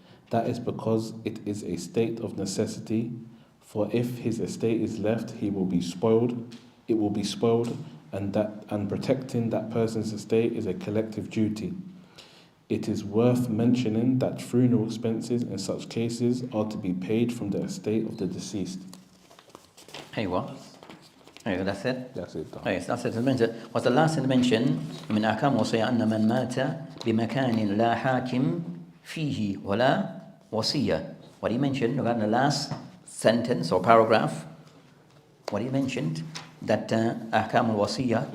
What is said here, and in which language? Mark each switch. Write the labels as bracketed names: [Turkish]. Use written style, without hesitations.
[English] That is because it is a state of necessity, for if his estate is left, it will be spoiled, and protecting that person's estate is a collective duty. It is worth mentioning that funeral expenses in such cases are to be paid from the estate of the deceased. Hey, what? Hey, that's it? That's it. Hey, that's it. What's the last thing mentioned? [Arabic] من أحكام وصية أن من مات بمكان لا حاكم فيه ولا وصية. [English] What he mentioned regarding the last sentence or paragraph, what he mentioned, that [Arabic] أحكام الوصية.